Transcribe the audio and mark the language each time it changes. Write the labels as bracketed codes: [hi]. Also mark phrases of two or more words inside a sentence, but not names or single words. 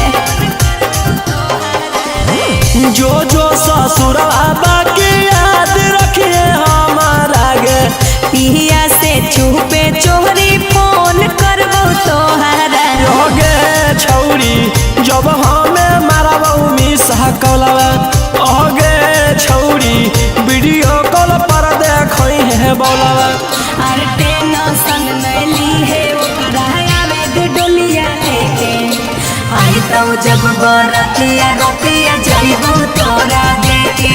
[mai] जो जो ससुरवा बाकी याद रखिए हमारा गे। पिया से चुपे चोरी फोन करबो तोहरा गे छौरी जब हमें मारबौ मिसा कलवा गे छौरी [en] video call [mai] पर देखई है बोलवा। अरे टेंशन में ली है ओकरा आवे दे डोलिया लेके। आई तो जब बरतिया रतिया जाइबो तोरा देके।